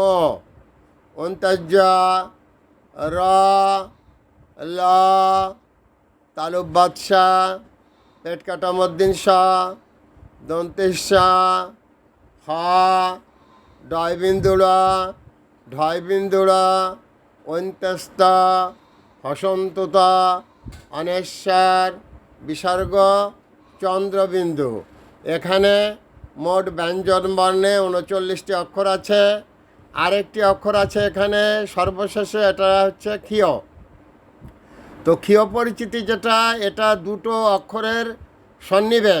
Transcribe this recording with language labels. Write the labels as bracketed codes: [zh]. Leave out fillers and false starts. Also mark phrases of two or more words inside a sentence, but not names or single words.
[bn] অন্তর্য, র, ল, তালুব বাদশা, পেট কাটা মদ্দিন সা, দন্তেশা, হ, ডয় বিন্দুড়া, ঢয় বিন্দুড়া, অন্ত্যস্ত, হসন্ততা, অনেশ্বর, বিসর্গ, চন্দ্রবিন্দু। এখানে মোট ব্যঞ্জন বর্ণে 39টি অক্ষর আছে। আরেকটি অক্ষর আছে এখানে সর্বশেষে, এটা হচ্ছে ক্ষীয়। তো ক্ষীয় পরিচিতি যেটা, এটা দুটো অক্ষরের সন্নিবেশ।